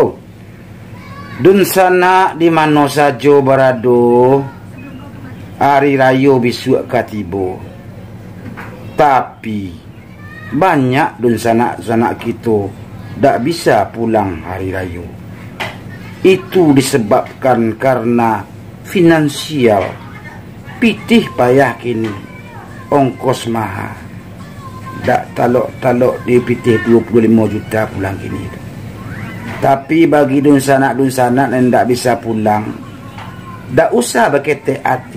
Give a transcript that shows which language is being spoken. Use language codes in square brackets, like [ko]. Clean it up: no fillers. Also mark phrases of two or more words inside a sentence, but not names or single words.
[min] Dun sana di mana saja berado, hari raya besok katibo. [id] Tapi banyak dun sanak kita tak bisa pulang hari raya. Itu disebabkan karena finansial. [min] Pitih payah kini, ongkos mahal. Tak talok dia pitih 25 juta pulang kini. [id] Tapi bagi dun sanak yang tak bisa pulang, tak usah berketek hati.